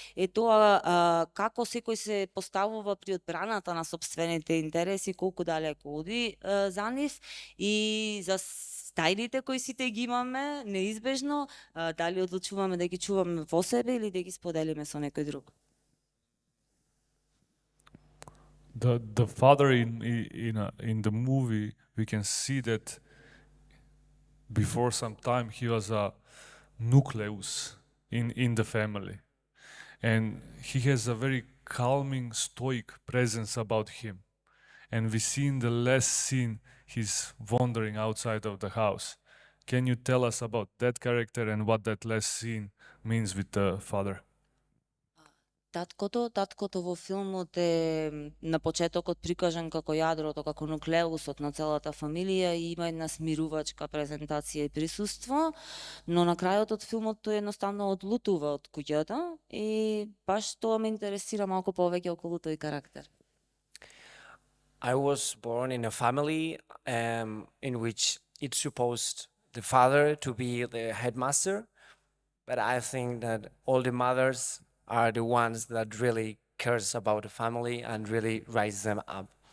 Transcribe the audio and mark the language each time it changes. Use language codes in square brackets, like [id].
[mk] е тоа како секој се поставува при одбраната на сопствените интереси, колку далеку оди за нив и за стајлите кои сите ги имаме, неизбежно, дали одлучуваме да ги чуваме во себе или да ги споделиме со некој друг. [en] The father in the movie, we can see that before some time he was a nucleus in the family, and he has a very calming, stoic presence about him. And we see in the last scene he's wandering outside of the house. Can you tell us about that character and what that last scene means with the father? [mk] Таткото во филмот е на почетокот прикажан како јадрото, како нуклеусот на целата фамилија и има една смирувачка презентација и присуство, но на крајот од филмот тој едноставно одлутува од куќата и баш тоа ме интересира малку повеќе околу тој карактер. [en] I was born in a family in which it's supposed the father to be the headmaster, but I think that all the mothers are the ones that really cares about the family and really rise them up.